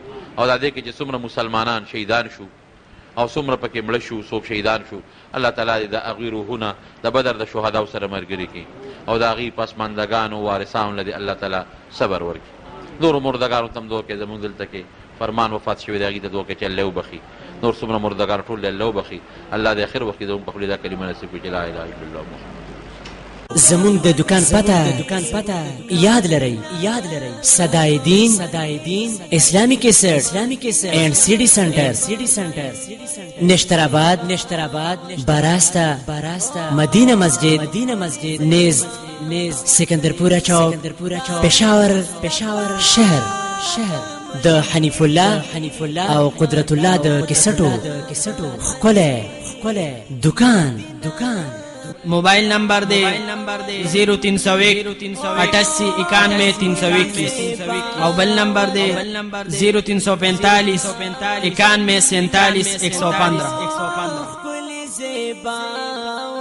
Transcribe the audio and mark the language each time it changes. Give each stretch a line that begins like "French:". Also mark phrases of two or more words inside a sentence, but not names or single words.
Pashto: او دا دې کې چې څومره مسلمانان شهیدان شو او څومره پکې مړه شو، څوک شهیدان شو، الله تعالی د هغوی روحونه د بدر د شهداو سره ملګري کړي او د هغوی پسماندګانو وارثانو له دې الله تعالی صبر ورکړي. نورو مردګانو ته هم دعا کوي، زمونږ دلته کې فرمان وفات شوي دی هغوی ته دعا کوي چې الله وبخي. نور څومره مردګان ټول الله وبخي. الله د اخر وخت کې زموږ په خولې دا کلمه نصیب کړي چې
Arabic: لا اله الا الله محمد.
Pashto: زمون د دکان پته یاد لرئ صدای دین اسلامی کیسټ اینڈ سیڈی سنٹر نشترآباد براستا مدینہ مسجد نیز سکندرپورہ چوک پشاور شهر د حنیف الله او قدرت الله د کیسټو خپل دکان موبایل نمبر دې 0301 88 91 321 او بل نمبر دې 0345 91 47 115.